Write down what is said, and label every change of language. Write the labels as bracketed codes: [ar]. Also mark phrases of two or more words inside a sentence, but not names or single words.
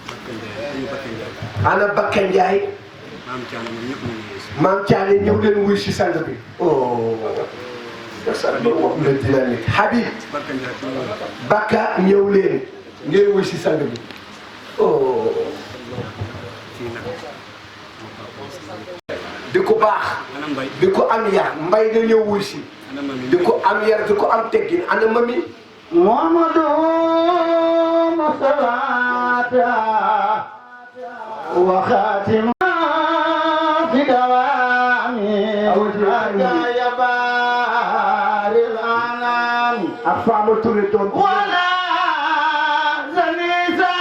[wo] ana Bakka Ndiaye maam Thiané ñëw leen wuy si sang bi oh wax na dynamique Habib Bakka ñëw leen ngeen wuy si sang bi oh di ko baax di ko am yar mbay na ñëw wuy si di ko am yar di ko am teggin ana mami [ar] محمد مصطفى وخاتمة في دوام يا باري الأنام [wo] ak Fama Touré doon wala zani